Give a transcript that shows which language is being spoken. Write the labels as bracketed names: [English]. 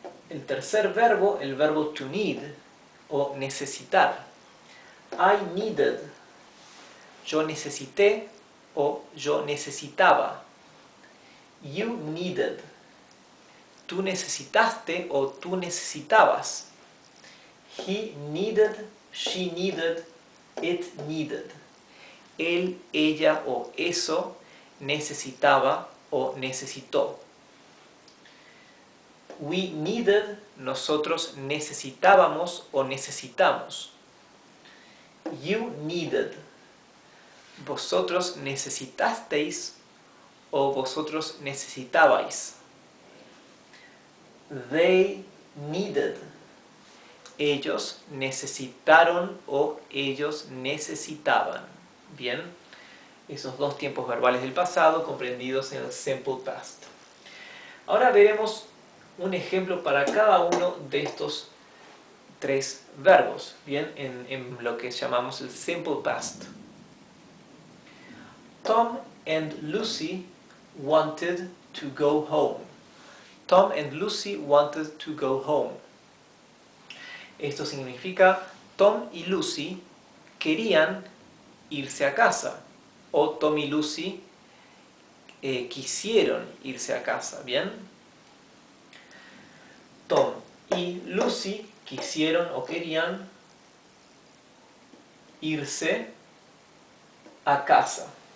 [Spanish] El tercer verbo, el verbo to need o necesitar. [English] I needed, [Spanish] yo necesité o yo necesitaba. [English] You needed, [Spanish] tú necesitaste o tú necesitabas. [English] He needed, she needed, it needed. [Spanish] Él, ella o eso necesitaba o necesitó. [English] We needed, [Spanish] nosotros necesitábamos o necesitamos. [English] You needed, [Spanish] vosotros necesitasteis o vosotros necesitabais. [English] They needed, [Spanish] ellos necesitaron o ellos necesitaban. Bien, esos dos tiempos verbales del pasado comprendidos en el simple past. Ahora veremos un ejemplo para cada uno de estos tres verbos, bien, en lo que llamamos el simple past. [English] Tom and Lucy wanted to go home. Tom and Lucy wanted to go home. [Spanish] Esto significa Tom y Lucy querían irse a casa. O Tom y Lucy quisieron irse a casa, ¿bien? Tom y Lucy quisieron o querían irse a casa.